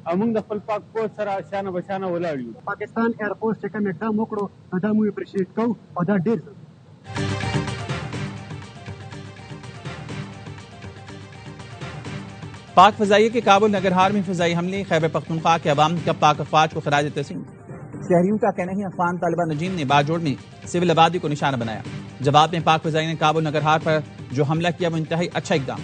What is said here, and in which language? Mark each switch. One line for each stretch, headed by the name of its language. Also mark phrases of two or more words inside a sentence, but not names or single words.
Pashto: موږ د خپل پاک فوج سره شانه بشانه ولاړ یو. پاکستان ایرفورس چې کوم اقدام وکړو دا موږ اپریشیټ کوو او دا ډېر ښه.
Urdu: پاک فضائیہ کے کابل نگرہار میں فضائی حملے، خیبر پختونخوا کے عوام کا پاک افواج کو خراج تحسین. شہریوں کا کہنا ہے افغان طالبان رجیم نے باجوڑ میں سول آبادی کو نشانہ بنایا. جواب میں پاک فضائیہ نے کابل نگرہار پر جو حملہ کیا وہ انتہائی اچھا اقدام.